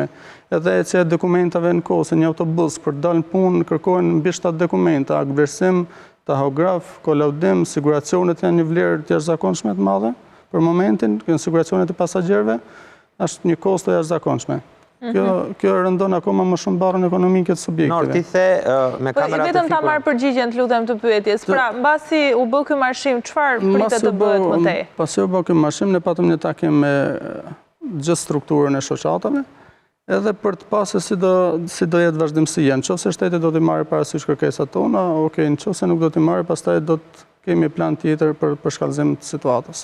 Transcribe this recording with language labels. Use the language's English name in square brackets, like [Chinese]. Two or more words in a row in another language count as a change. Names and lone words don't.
[Albanian] Edhe ecja e dokumentave në kohë, se një autobus për dalë në punë kërkohen mbi 7 dokumenta, akversim, tahograf, kolaudim, siguracionet janë një vlerë të jashtëzakonshme të madhe. Për momentin, siguracionet e pasagjerëve është një kosto jashtëzakonshme. Kjo rëndon akoma më shumë barën ekonomike të subjekteve. Nor, ti the me kamerat e Vetëm ta marr përgjigjen, të lutem, të pyetjes. Pra, mbasi u bë ky marshim, çfarë pritet të bëhet më tej? Pasi u bë ky marshim, ne patëm një takim me gjithë strukturën e shoqatave, edhe për të pasur si do jetë vazhdimësia. Nëse shteti do t'i marrë parasysh kërkesat tona, okay, nëse nuk do t'i marrë, pastaj do të kemi plan tjetër për shkallëzim të situatës.